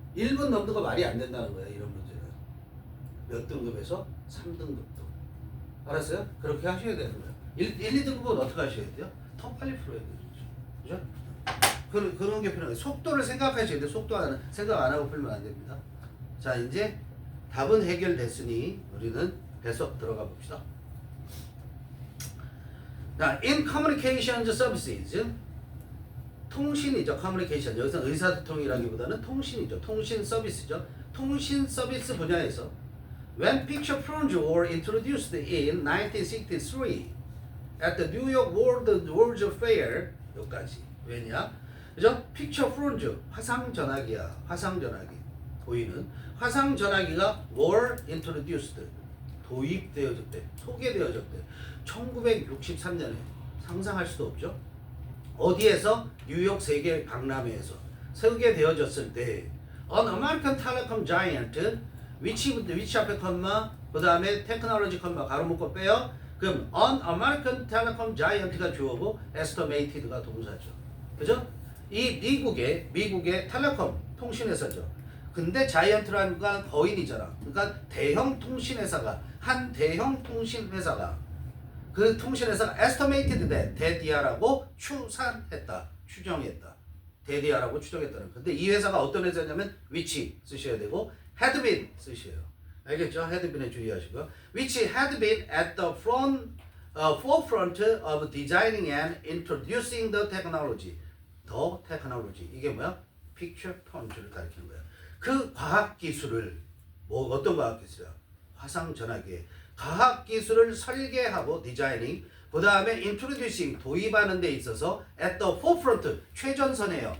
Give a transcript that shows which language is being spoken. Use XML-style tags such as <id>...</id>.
<ko>1분 넘는 거 말이 안 된다는 거예요. 이런 문제는. 몇 등급에서 3등급도. 알았어요? 그렇게 하셔야 되는 거예요. 1, 2등급은 어떻게 하셔야 돼요? 더 빨리 풀어야 되죠. 그죠? 그런 게 필요해요. 속도를 생각하셔야 돼요. 속도 생각 안 하고 풀면 안 됩니다. 자, 이제 답은 해결됐으니 우리는 배석 들어가 봅시다.</ko> <en>자, in communications services</en> <ko>통신이죠. communication 여기서 의사소통이라기보다는 통신이죠. 통신 서비스죠. 통신 서비스 분야에서</ko> <en>when picture phones were introduced in 1963 at the New York World's Fair</en> <ko>여기까지 왜냐? 그죠? 픽처 프론즈 화상 전화기야. 화상 전화기 보이는 화상 전화기가</ko> <en>were introduced</en> <ko>도입되어졌대. 소개되어졌대. 1963년에 상상할 수도 없죠. 어디에서? 뉴욕 세계 박람회에서 소개되어졌을 때</ko> <en>an American telecom giant which</en> <ko>앞에 컴마 그 다음에 테크놀로지 컴마 가로 묶고 빼요. 그럼 an American telecom giant가 주어고 estimated가 동사죠. 그죠? 이 미국의 텔레콤 통신회사죠. 근데 자이언트라는 건 거인이잖아. 그러니까 대형 통신회사가 한 대형 통신회사가 그 통신회사가</ko> <en>estimated that</en> <ko>대디아라고 추정했다. 대디아라고 추정했다는. 근데 이 회사가 어떤 회사냐면 which 쓰셔야 되고 had been 쓰셔요. 알겠죠?</ko> <en>had been에</en> <ko>주의하시고</ko> <en>which had been at the forefront of designing and introducing the technology.</en> <ko>더 테크놀로지 이게 뭐야? 픽처 폰즈를 가리키는 거야. 그 과학 기술을 뭐 어떤 과학 기술이야? 화상 전화기 과학 기술을 설계하고 디자이닝 그 다음에 introducing 도입하는 데 있어서</ko> <en>at the forefront</en> <ko>최전선이에요.</ko>